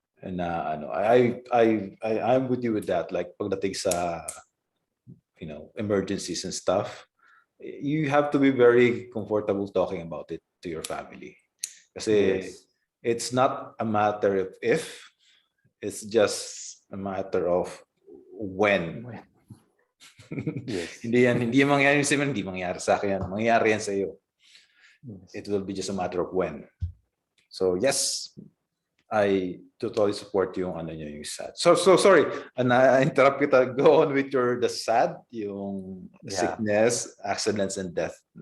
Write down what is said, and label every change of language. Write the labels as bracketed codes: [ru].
[en] Na I'm with you with that, like [tl] pagdating sa [en] emergencies and stuff, you have to be very comfortable talking about it to your family kasi yes. It's not a matter of if, it's just a matter of when. Yes. [tl] hindi mangyayari sa hindi mangyayari sa akin, mangyayari yan sa iyo. [en] Yes. It will be just a matter of when. So yes, I totally support yung yung sad. So sorry, [tl] na-interrupt kita. [en] Go on with the sad, yung sickness, accidents, and death.